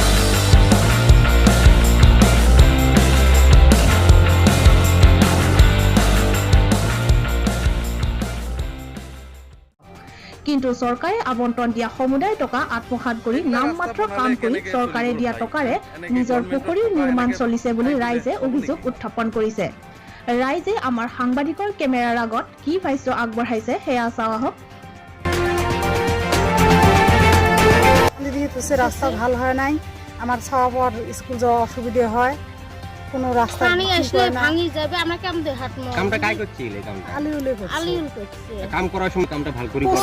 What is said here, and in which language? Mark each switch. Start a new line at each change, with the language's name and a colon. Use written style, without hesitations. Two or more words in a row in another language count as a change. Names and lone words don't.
Assamese: কিন্তু চৰকাৰে আবণ্টন দিয়া সমুদায় টকা আত্মসাৎ কৰি নামমাত্ৰ কাম কৰি চৰকাৰে দিয়া টকাৰে নিজৰ পুখুৰীৰ নিৰ্মাণ চলিছে বুলি ৰাইজে অভিযোগ উত্থাপন কৰিছে। ৰাইজে আমাৰ সাংবাদিকৰ কেমেৰাৰ আগত কি ভাষ্য আগবঢ়াইছে সেয়া চাওঁ আহক।
Bangla: রাস্তা ভাল হয় নাই, আমার সবার স্কুল যাওয়া অসুবিধা হয়, কোনো রাস্তা পানি আসলে ভাঙি যাবে, আমরা কেমন হাঁটবো? কামটা কাই করছিল এই কামটা? আলিউলে করছে। আলিউল করছে। কাম করার সময় কামটা ভালো করে করো,